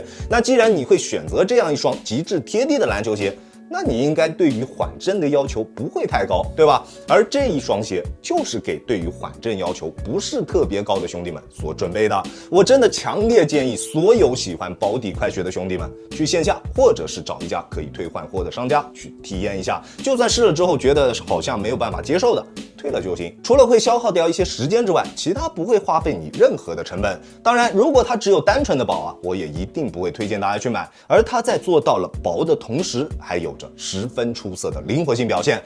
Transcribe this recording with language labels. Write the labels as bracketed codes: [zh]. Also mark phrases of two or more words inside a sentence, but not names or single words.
[zh] 那既然你會選擇這樣一雙極致貼地的籃球鞋，那你應該对於緩震的要求不會太高，對吧？而這一雙鞋就是給對於緩震要求不是特別高的兄弟們所準備的。我真的強烈建議所有喜歡保底快靴的兄弟們去線下或者是找一家可以退換貨的商家去體驗一下，就算試了之後覺得好像沒有辦法接受的， 退了就行。除了会消耗掉一些时间之外，其他不会花费你任何的成本。当然，如果它只有单纯的薄啊，我也一定不会推荐大家去买。而它在做到了薄的同时，还有着十分出色的灵活性表现。